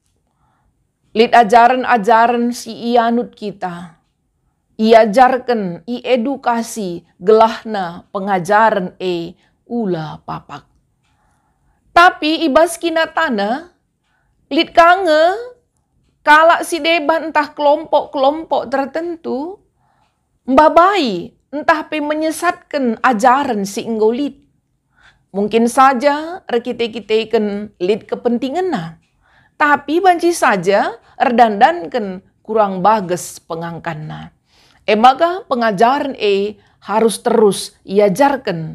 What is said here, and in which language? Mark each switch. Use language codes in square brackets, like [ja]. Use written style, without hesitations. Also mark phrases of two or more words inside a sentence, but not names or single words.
[btx] Lid ajaran-ajaran si ianut kita. iajarkan, edukasi gelahna pengajaran ula papak. Tapi ibas kina tanah, lit kange, kalak si deban entah kelompok-kelompok tertentu, mbabai entah pe menyesatkan ajaran si enggolit. Mungkin saja rekite-kite ken lid kepentingan na. Tapi banci saja erdandankan kurang bagus pengangkanna. Maka pengajaran harus terus iajarkan.